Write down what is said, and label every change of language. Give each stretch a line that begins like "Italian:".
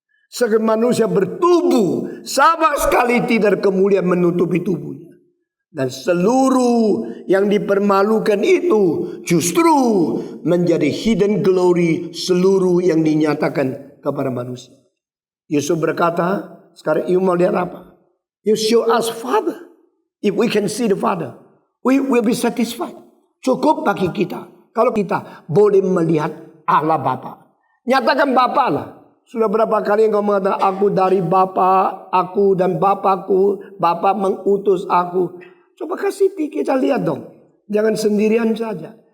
Indonesian: Sebagai manusia bertubuh sama sekali tidak kemuliaan menutupi tubuhnya. Dan seluruh yang dipermalukan itu justru menjadi hidden glory seluruh yang dinyatakan kepada manusia. Yesus berkata, sekarang you mau lihat apa?
English: You show us Father. If we can see the Father, we will be satisfied.
Indonesian: Cukup bagi kita. Kalau kita boleh melihat Allah Bapa. Nyatakan Bapa lah. Sudah berapa kali engkau mengatakan aku dari Bapa, aku dan Bapakku, Bapa mengutus aku. Coba kasih kita lihat dong. Jangan sendirian saja.